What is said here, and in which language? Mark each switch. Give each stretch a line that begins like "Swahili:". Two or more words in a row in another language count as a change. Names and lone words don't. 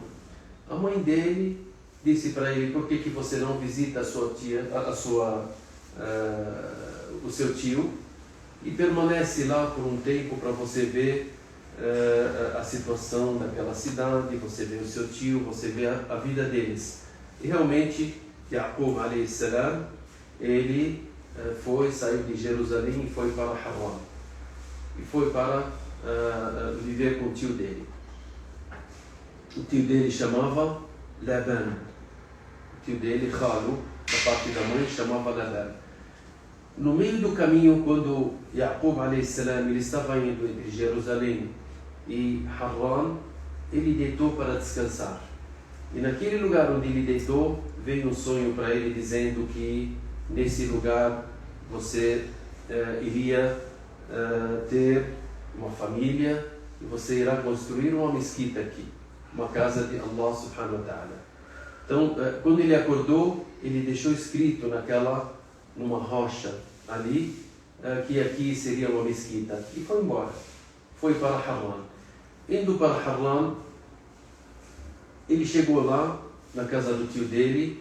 Portuguese: A mãe dele disse para ele: por que você não visita a sua tia, o seu tio, e permanece lá por um tempo para você ver a situação daquela cidade, você vê o seu tio, você vê a vida deles. E realmente Yaqub,
Arabic: عليه السلام,
Portuguese: ele saiu de Jerusalém e foi para Harran, e foi para viver com o tio dele. O tio dele chamava Laban, o tio dele, Khalu, da parte da mãe, chamava Laban. No meio do caminho, quando Yaqub,
Arabic: عليه السلام,
Portuguese: ele estava indo entre Jerusalém e Harran, ele deitou para descansar. E naquele lugar onde ele deitou, veio um sonho para ele dizendo que nesse lugar você iria ter uma família e você irá construir uma mesquita aqui, uma casa de Allah
Arabic: سبحانه وتعالى.
Portuguese: Então, quando ele acordou, ele deixou escrito numa rocha ali, que aqui seria uma mesquita, e foi embora. Foi para Harran. Indo para Harran, ele chegou lá na casa do tio dele.